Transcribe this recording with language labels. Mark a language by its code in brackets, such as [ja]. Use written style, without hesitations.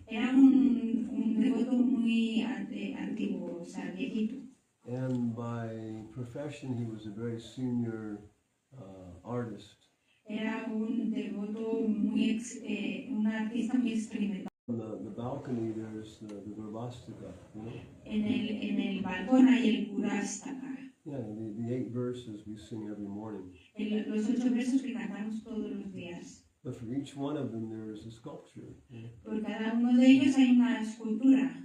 [es] Era un devoto muy antiguo, o sea, viejito. [en] And by profession, he was a very senior artist. [es] Era un devoto un artista muy experimentado. [en] On the balcony, there's the Garbhastika, you know? [es] En el balcón hay el Purastaka. [en] Yeah, the 8 verses we sing every morning. [es] Los 8 versos que cantamos todos los días. [en] But for each one of them, there is a sculpture. You know? [es] Por cada uno de ellos hay una escultura.